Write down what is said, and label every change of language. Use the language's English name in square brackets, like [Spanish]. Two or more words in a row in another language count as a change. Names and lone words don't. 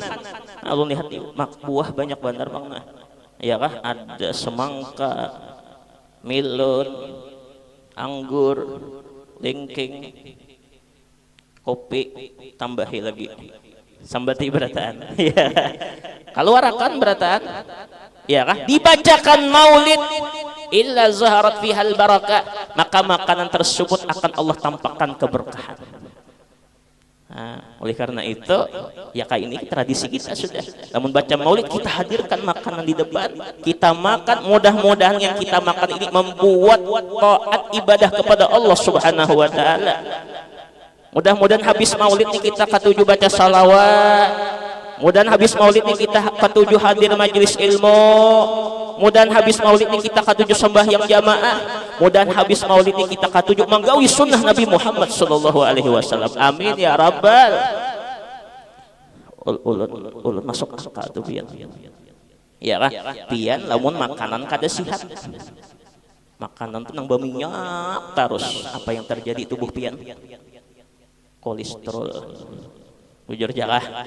[Banjar] Lalu lihat buah banyak benar bang, nah, ya kah, ada semangka, melon, anggur, lengkeng, kopi, tambahi lagi sambati berataan. [Indonesian] Ya, keluarakan berataan, ya kah, dibacakan maulid [Arabic] إلا ظهرت فيها البركة, [Indonesian] maka makanan tersebut akan Allah tampakkan keberkahan. Nah, oleh karena itu, ya kayak ini tradisi kita sudah. Namun baca maulid kita hadirkan makanan di depan, kita makan. Mudah-mudahan yang kita makan ini membuat taat ibadah kepada Allah [Arabic] سبحانه وتعالى. [Indonesian] Mudah-mudahan habis maulid ini kita ketujuh baca salawat. Mudah-mudahan habis maulid ini kita ketujuh hadir majelis ilmu. Mudah-mudahan habis maulid ini kita ketujuh sembahyang jamaah. Mudah-mudahan habis maulid ini kita ketujuh menggawi sunnah Nabi Muhammad [Arabic] صلى الله عليه وسلم. آمين يا ربّ. [Banjar] Ulun masuk akal tuh pian. Ya kah? Pian lamun makanan kada sihat. Makanan tuh nang berminyak terus. Apa yang terjadi tubuh pian? Kolesterol. Bujur jakah.